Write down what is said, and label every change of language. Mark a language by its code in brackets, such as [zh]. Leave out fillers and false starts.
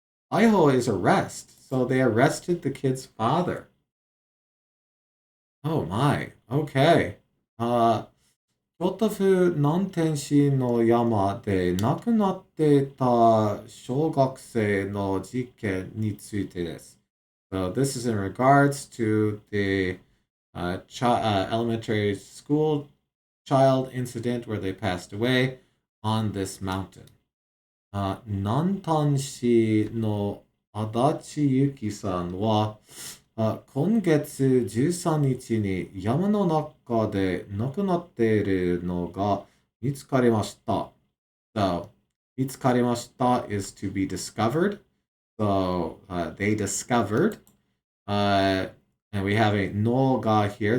[en] 逮捕 is arrest. So they arrested the kid's father. Oh my. Okay. [ja] 京都府南天市の山で亡くなっていた小学生の事件についてです。 [en] So this is in regards to the elementary school child incident where they passed away on this mountain. [ja] 南丹市の足立ゆきさんは今月13日に山の中で亡くなっているのが見つかりました。 [en] So, 見つかりました is to be discovered. So, they discovered. And we have a no ga here.